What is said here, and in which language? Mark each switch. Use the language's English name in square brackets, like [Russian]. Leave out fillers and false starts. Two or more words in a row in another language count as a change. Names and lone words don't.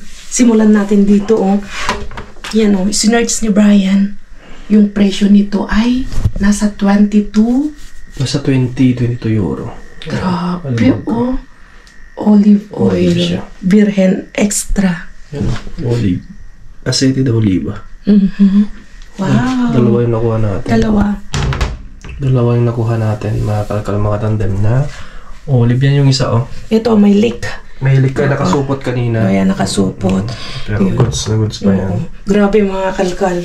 [Filipino] Simulan natin dito, oh. Yan, oh. Sinerch ni Brian. Yung presyo nito ay nasa 22. Nasa 22 euro. Grabe, oh. Olive [English] Olive oil. [Filipino] siya. [Spanish] Virgen extra. [Filipino] Yan o. Olive. [Spanish] Aceite de oliva. Mhm. Wow. [Filipino] Dalawa yung nakuha natin. Dalawa. Yung nakuha natin. Mga kalkal mga tandem na olive. Yan yung isa, oh. Ito, may leak. May hilig ka nakasupot kanina. Ayan, nakasupot. Pero Yun. goods na goods pa yan. Oo. Grabe mga kalkal.